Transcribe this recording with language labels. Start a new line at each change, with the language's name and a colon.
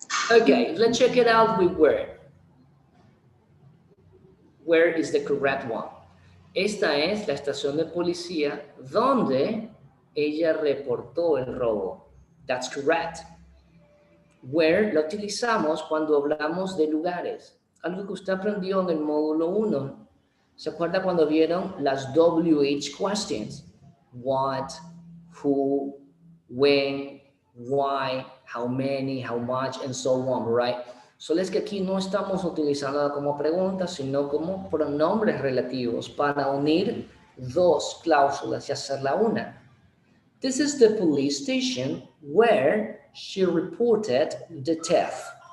English: Okay, let's check it out with where. Where is the correct one?
Spanish: Esta es la estación de policía donde ella reportó el robo.
English: That's correct.
Spanish: Where lo utilizamos cuando hablamos de lugares. Algo que usted aprendió en el módulo 1. ¿Se acuerda cuando vieron las WH questions?
English: What, who, when, why, how many, how much, and so on, right?
Spanish: Solo es que aquí no estamos utilizando como preguntas, sino como pronombres relativos para unir dos cláusulas y hacerla una.
English: This is the police station where she reported the theft.